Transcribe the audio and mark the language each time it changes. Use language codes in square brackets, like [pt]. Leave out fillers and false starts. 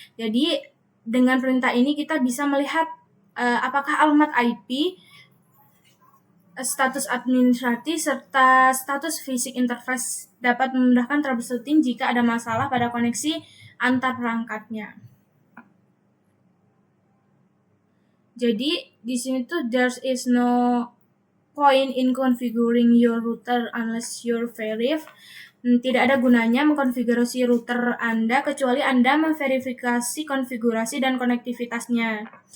[id] Jadi dengan perintah ini kita bisa melihat apakah alamat IP, status administratif, serta status fisik interface dapat memudahkan troubleshooting jika ada masalah pada koneksi antar perangkatnya. Jadi di sini tuh [en] there is no point in configuring your router unless you're verify. [id] Tidak ada gunanya mengkonfigurasi router Anda kecuali Anda memverifikasi konfigurasi dan konektivitasnya.